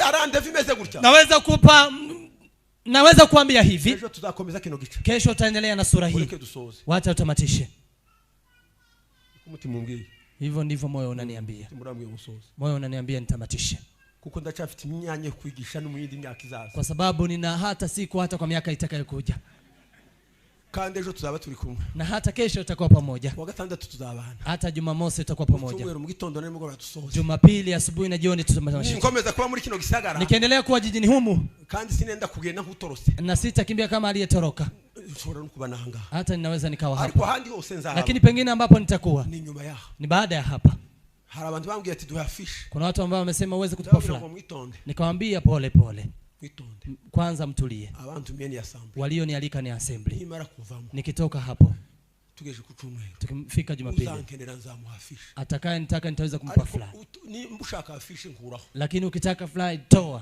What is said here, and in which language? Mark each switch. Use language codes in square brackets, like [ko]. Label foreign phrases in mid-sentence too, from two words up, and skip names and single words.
[sw] Naweza kuambia hivi, kesho tutaendelea na sura hii. Wacha utamatishe. Hivyo ndivyo moyo unaniambia. Moyo unaniambia nitamatishe. Kwa sababu nina hata siku hata kwa miaka itakayokuja. [rw] Kandi ejo tuzaba turi kumwe, [sw] na hata kesho tutakuwa pamoja. [rw] Kwa gatandatu tuzabana, [sw] hata Jumamosi tutakuwa pamoja. [rw] Tumwero mu gitondo na nimugoroba tusohoze. [sw] Jumapili asubuhi na jioni tutamasha. [rw] Nikomeza kuba muri kino gisagara, [sw] nikiendelea kuwa jijini humu, [rw] kandi sinenda kugenda nkutorose, [sw] na sitakimbia kama aliyetoroka. Hata ninaweza nikawa hapa, lakini pengine ambapo nitakuwa ni baada ya hapa. Kuna watu ambao wamesema uweze kutupa fulani, nikamwambia pole pole, kwanza mtulie. Walionialika ni assembly. Nikitoka hapo tukifika Jumapili, atakaye nitaka nitaweza kumpa fulani, lakini ukitaka fulani toa.